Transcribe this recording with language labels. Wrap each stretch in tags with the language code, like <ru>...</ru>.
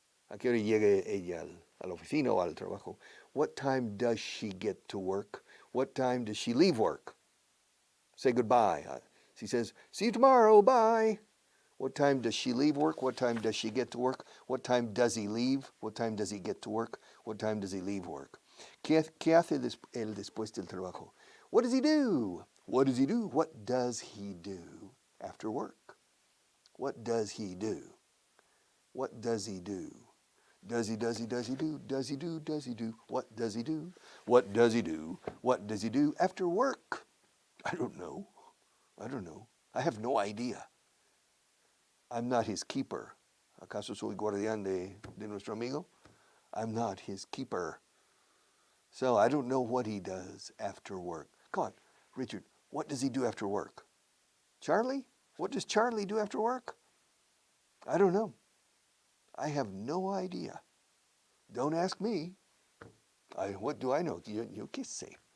<es>¿A qué hora llega ella a la oficina o al trabajo?</es> <en>What time does she get to work? What time does she leave work? Say goodbye. She says, see you tomorrow, bye. What time does she leave work? What time does she get to work? What time does he leave? What time does he get to work? What time does he leave work?</en> <es>¿Qué hace él después del trabajo?</es> <en>What does he do? What does he do? What does he do after work? What does he do? What does he do? Does he do? Does he do? Does he do? What does he do? What does he do? What does he do after work? I don't know. I have no idea. I'm not his keeper.</en> <es>¿Acaso soy guardián de nuestro amigo?</es> <en>I'm not his keeper. So I don't know what he does after work. Come on, Richard, what does he do after work? Charlie? What does Charlie do after work? I don't know. I have no idea. Don't ask me. What do I know?</en> <es>Yo qué sé.</es>